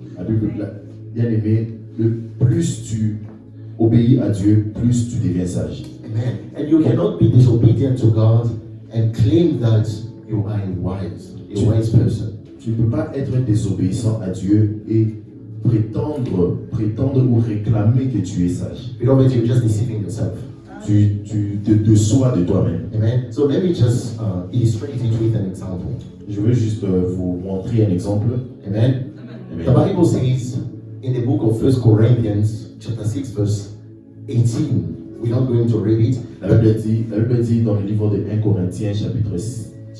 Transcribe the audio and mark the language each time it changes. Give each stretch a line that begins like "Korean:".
French: La Bible, bien aimé, le plus tu obéis à Dieu, plus tu deviens sage. Amen.
English: And you cannot be disobedient to God and claim that you are a wise person.
French: Tu ne peux pas être désobéissant à Dieu et prétendre ou réclamer que tu es sage.
English: Beloved, you're just deceiving yourself.
French: Tu te déçois de toi-même. Amen.
English: So let me just illustrate it with an example.
French: Je veux juste vous montrer un exemple. Amen. Amen.
English: The Bible says in the book of 1 Corinthians, chapter 6, verse 18. We're not going to read it.
French: La Bible dit dans le livre de 1 Corinthiens, chapitre 6,